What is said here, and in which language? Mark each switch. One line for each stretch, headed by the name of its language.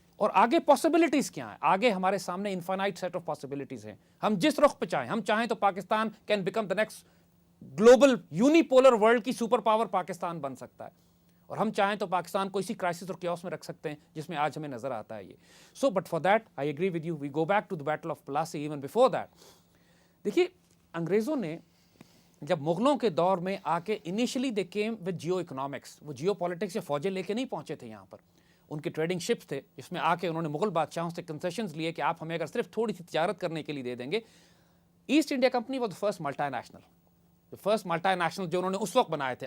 Urdu: اور آگے پاسبلٹیز کیا ہیں. آگے ہمارے سامنے
English: infinite set of possibilities
Urdu: ہیں. ہم جس رخ پہ چاہیں، ہم چاہیں تو Pakistan
English: can become the next global unipolar world
Urdu: کی سپر پاور پاکستان بن سکتا ہے، اور ہم چاہیں تو پاکستان کو اسی کرائسس اور کیوس میں رکھ سکتے ہیں جس میں آج ہمیں نظر آتا ہے یہ.
English: So but for that I agree with you, we go back to the battle of Plassey even before that.
Urdu: دیکھیے انگریزوں نے جب مغلوں کے دور میں آ کے
English: initially they came with geo economics,
Urdu: وہ جیو پالیٹکس یا فوجیں لے کے نہیں پہنچے تھے یہاں پر. ان کے ٹریڈنگ شپس تھے جس میں آ کے انہوں نے مغل بادشاہوں سے کنسیشنز لیے کہ آپ ہمیں اگر صرف تھوڑی سی تجارت کرنے کے لیے دے دیں گے.
English: East India Company was the first multi national
Urdu: جو انہوں نے اس وقت بنائے تھے.